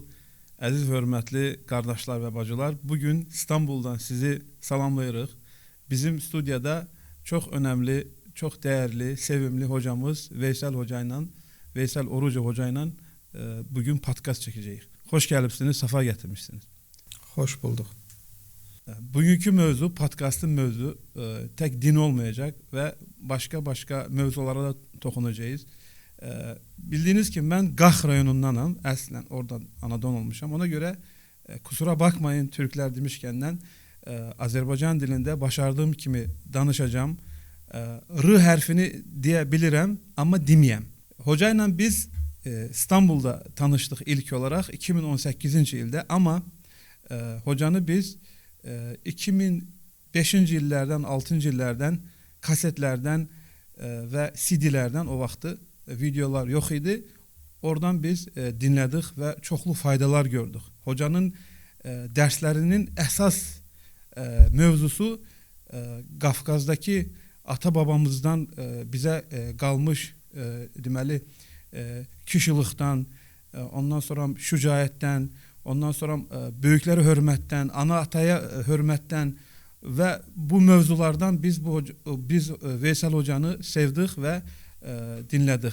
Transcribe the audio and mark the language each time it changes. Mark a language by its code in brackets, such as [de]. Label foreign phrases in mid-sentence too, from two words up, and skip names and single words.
[az] Əziz və hörmətli qardaşlar və bacılar, bugün İstanbuldan sizi salamlayırıq. Bizim studiyada çox önəmli, çox dəyərli, sevimli hocamız Veysel Hoca ilə, Veysel Orucu Hoca ilə bugün podcast çəkəcəyik. Xoş gəlibsiniz, safa gətirmişsiniz. [tr] Hoş bulduk. Bugünkü mövzu, podcastın mövzu tek din olmayacak ve başka mövzulara da toxunacağız. Bildiğiniz ki ben [az] Qax rayonundanam, əslən oradan anadan olmuşam. [tr] Ona göre kusura bakmayın Türkler demişkenden Azərbaycan dilinde başardığım [az] kimi danışacağım. [tr] R hərfini diyebilirim ama demeyəm. Hocayla biz İstanbul'da tanıştık ilk olarak 2018. [az] ildə ama hocanı biz 2005-ci illərdən, 6-cı illərdən, kasetlərdən və CD-lərdən o vaxtı videolar yox idi. Oradan biz dinlədik və çoxlu faydalar gördük. Hocanın dərslərinin əsas mövzusu Qafqazdakı ata-babamızdan bizə qalmış deməli kişilikdən, ondan sonra şücaətdən, ondan sonra böyüklərə hörmətdən, ana-ataya hörmətdən və bu mövzulardan biz Veysel Hocanı sevdik və dinlədik.